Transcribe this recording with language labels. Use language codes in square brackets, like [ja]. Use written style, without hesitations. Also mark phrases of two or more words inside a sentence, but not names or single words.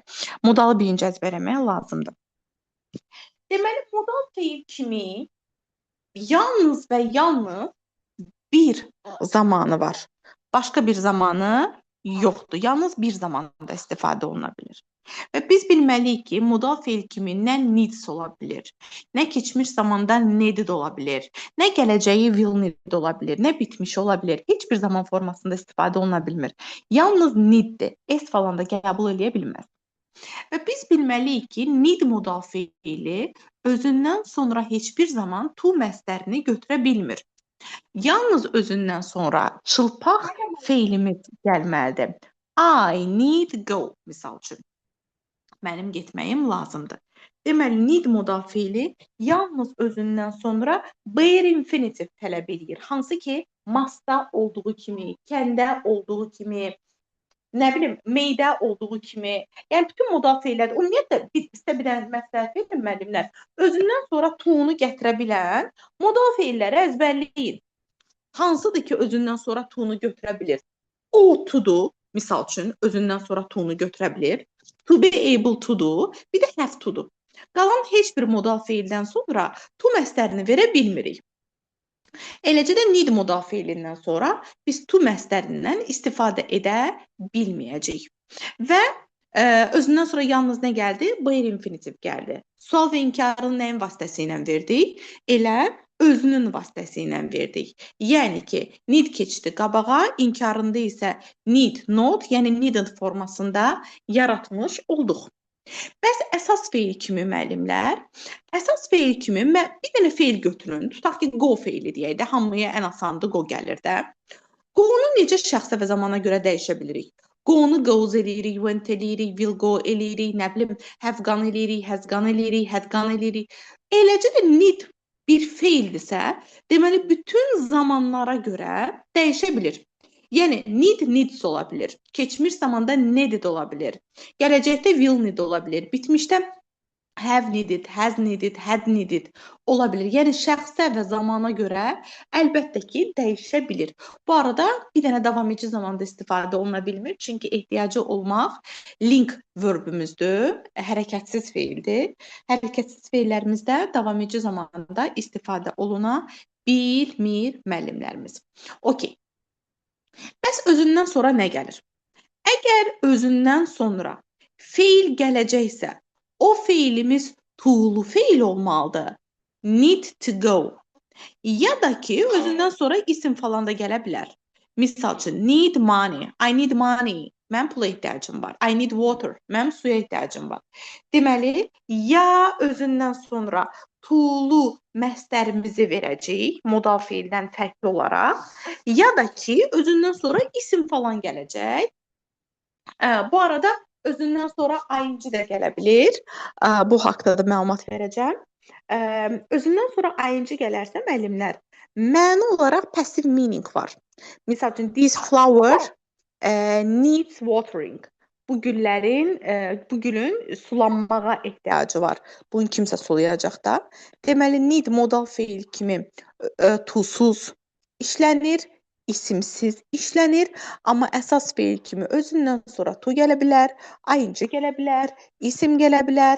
[az] Modalı birinci əzbərləmək lazımdır. Deməli, modal feil kimi yalnız və yalnız bir zamanı var. Başqa bir zamanı yoxdur. Yalnız bir zamanda istifadə oluna bilir. Və biz bilməliyik ki, modal feil kimi nə needs ola bilir, nə keçmiş zamanda needed ola bilir, nə gələcəyi [en] will need [az] ola bilir, nə bitmiş ola bilir. Heç bir zaman formasında istifadə oluna bilmir. Yalnız needdir. S falan da qəbul edə bilməz. Və biz bilməliyik ki, need modal feili özündən sonra heç bir zaman to məstərini götürə bilmir. Yalnız özündən sonra çılpaq feilimiz gəlməlidir. [en] I need go, [az] misal üçün. Mənim getməyim lazımdır. Deməli, need modal feili yalnız özündən sonra [en] bare infinitive [az] tələb edir. Hansı ki, must-da olduğu kimi, can-də olduğu kimi, nə bilim, may-də olduğu kimi, yəni bütün modal feillər, ümumiyyətlə sizə bir dənə məsləhət verin müəllimlər, özündən sonra to-nu gətirə bilən modal feilləri əzbərləyin. Hansıdır ki, özündən sonra to-nu götürə bilir? [en] Ought to-dur, [az] misal üçün, özündən sonra to-nu götürə bilir. [en] To be able to-dur, [az] bir də [en] have to-dur. [az] Qalan heç bir modal feildən sonra to məstərini verə bilmirik. Eləcə də need modal feilindən sonra biz to məstərindən istifadə edə bilməyəcəyik. Və özündən sonra yalnız nə gəldi? [en] Bare infinitive [az] gəldi. Sual və inkarını nəyin vasitəsilə verdik? Elə özünün vasitəsilə verdik. Yəni ki, need keçdi qabağa, inkarında isə [en] need not, [az] yəni needed formasında yaratmış olduq. Bəs əsas feil kimi müəllimlər, əsas feil kimi bir dənə feil götürün. Tutaq ki, go feili deyək də, hamıya ən asandır go gəlir də. Go-nu necə şəxsə və zamana görə dəyişə bilirik? Go-nu goes eləyirik, went eləyirik, [en] will go [az] eləyirik, nə bilim, [en] have gone [az] eləyirik, [en] has gone [az] eləyirik, [en] had gone [az] eləyirik. Eləcə də need bir feildirsə, deməli bütün zamanlara görə dəyişə bilir. Yəni need needs ola bilir. Keçmiş zamanda needed ola bilir. Gələcəkdə [en] will need [az] ola bilir. Bitmişdə [en] have needed, has needed, had needed [az] ola bilir. Yəni şəxsə və zamana görə əlbəttə ki, dəyişə bilir. Bu arada bir dənə davam edici zamanda istifadə oluna bilmir. Çünki ehtiyacı olmaq [en] link verbümüzdür, [az] hərəkətsiz feildir. Hərəkətsiz feillərimizdə davam edici zamanda istifadə oluna bilmir müəllimlərimiz. Okey. Bəs özündən sonra nə gəlir? Əgər özündən sonra feil gələcəksə, o feilimiz to'lu feil olmalıdır. [en] Need to go. [az] Ya da ki, özündən sonra isim falan da gələ bilər. Misal üçün, [en] need money. I need money. [az] Mən pula ehtiyacım var. [en] I need water. [az] Mənim suya ehtiyacım var. Deməli, ya özündən sonra to'lu məstərimizi verəcəyik, modal feildən fərqli olaraq, ya da ki, özündən sonra isim falan gələcək. Bu arada özündən sonra ing də gələ bilir. Bu haqda da məlumat verəcəm. Özündən sonra ing gələrsə müəllimlər, məna olaraq [en] passive meaning [az] var. Misal üçün, [en] this flower needs watering. [az] Bu gülün sulanmağa ehtiyacı var. Bunu kimsə sulayacaq da. Deməli, need modal feil kimi to'suz işlənir. isimsiz işlənir, amma əsas feil kimi özündən sonra to gələ bilər, ing gələ bilər, isim gələ bilər.